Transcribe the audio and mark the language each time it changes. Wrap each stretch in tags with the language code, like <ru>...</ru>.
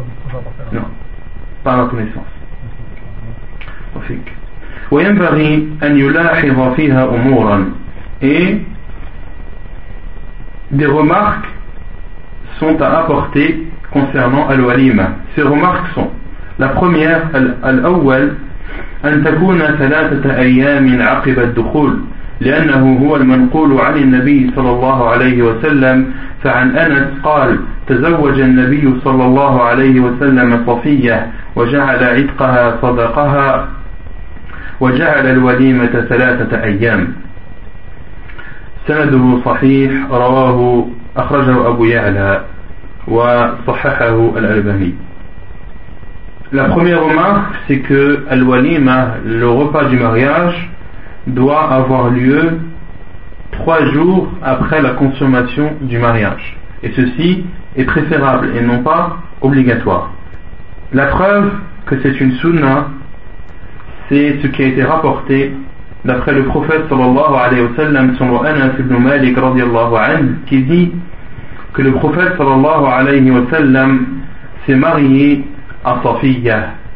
<fr>du tout à faire. Non. Pas ma connaissance.</fr> <ar>وينبغي أن يلاحظ فيها أمورا</ar> <fr>et des remarques sont à apporter concernant الوليمة. Ces remarques sont la première,</fr> <ar>الأول أن تكون ثلاثة أيام عقب الدخول لأنه هو المنقول عن النبي صلى الله عليه وسلم فعن أنس قال تزوج النبي صلى الله عليه وسلم صفية وجعل عتقها صدقها وجعل الوليمة ثلاثة أيام سنده صحيح رواه أخرجه أبو يعلى وصححه الألباني.</ar> <fr>La première remarque, c'est que al-walima, le repas du mariage, doit avoir lieu 3 jours après la consommation du mariage, et ceci est préférable et non pas obligatoire. La preuve que c'est une sunna, c'est ce qui a été rapporté d'après le prophète sallallahu alayhi wa sallam selon Anas ibn Malik radiallahu anhu, qui dit que le prophète sallallahu alayhi wa sallam s'est marié à Safiya.</fr>